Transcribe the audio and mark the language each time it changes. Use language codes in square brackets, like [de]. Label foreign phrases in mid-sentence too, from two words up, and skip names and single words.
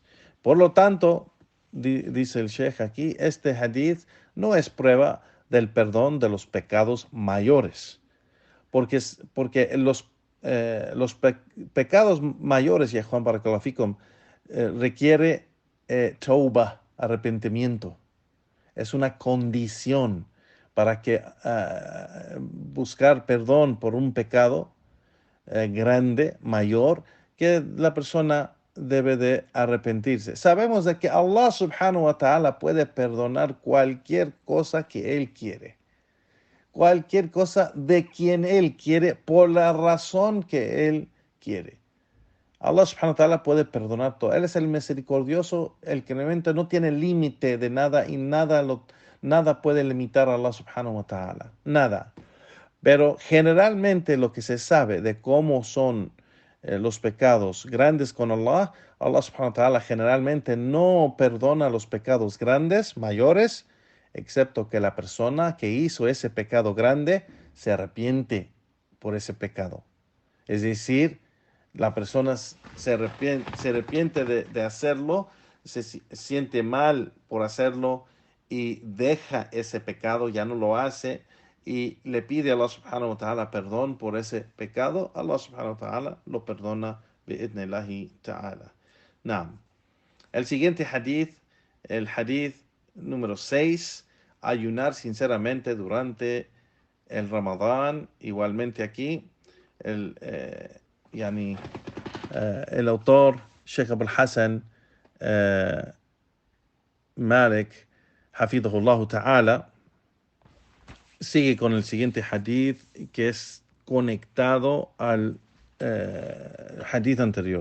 [es] Por lo tanto, dice el Sheikh aquí, este hadith no es prueba del perdón de los pecados mayores, porque los pecados mayores, ya Juan [ar] بارك الله فيكم, [es] requiere tauba, arrepentimiento. Es una condición para que buscar perdón por un pecado grande, mayor, que la persona debe de arrepentirse. Sabemos de que Allah [ar] سبحانه وتعالى [es] puede perdonar cualquier cosa que Él quiere. Cualquier cosa de quien Él quiere, por la razón que Él quiere. Allah [ar] سبحانه وتعالى [es] puede perdonar todo. Él es el misericordioso, el que realmente no tiene límite de nada y nada puede limitar a Allah [ar] سبحانه وتعالى. [es] Nada. Pero generalmente lo que se sabe de cómo son los pecados grandes con Allah, Allah [ar] سبحانه وتعالى [es] generalmente no perdona los pecados grandes, mayores, excepto que la persona que hizo ese pecado grande se arrepiente por ese pecado. Es decir, la persona se arrepiente de hacerlo, se siente mal por hacerlo y deja ese pecado, ya no lo hace y le pide a Allah [ar] سبحانه وتعالى [es] perdón por ese pecado. Allah [ar] سبحانه وتعالى [es] lo perdona [ar] بإذن الله تعالى. [es] Naam. El siguiente hadith, el hadith número 6, ayunar sinceramente durante el Ramadán. Igualmente aquí, el autor Sheikh Abul Hassan Malik, [ar] حفظه الله تعالى, [es] sigue con el siguiente hadith que es conectado al hadith anterior.